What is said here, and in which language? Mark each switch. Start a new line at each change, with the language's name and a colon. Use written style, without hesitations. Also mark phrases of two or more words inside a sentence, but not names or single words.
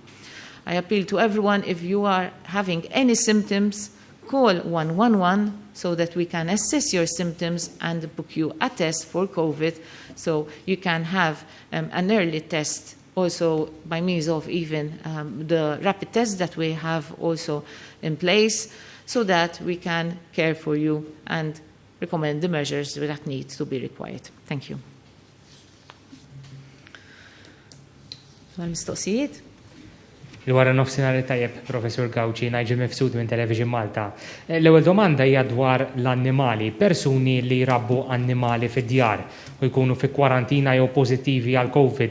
English: I appeal to everyone, if you are having any symptoms, call 111 so that we can assess your symptoms and book you a test for COVID, so you can have an early test also by means of even the rapid tests that we have also in place, so that we can care for you and recommend the measures that need to be required. Thank you.
Maltese: Mistoqsijiet? Il-wara nofsinhar tajjeb, Professor Gawci, Nigel Mifsud minn Television Malta. L-ewwel domanda hija dwar l-annimali, persuni li jrabbu annimali fid-djar u jkunu fi kwarantina jew pożittivi għal COVID.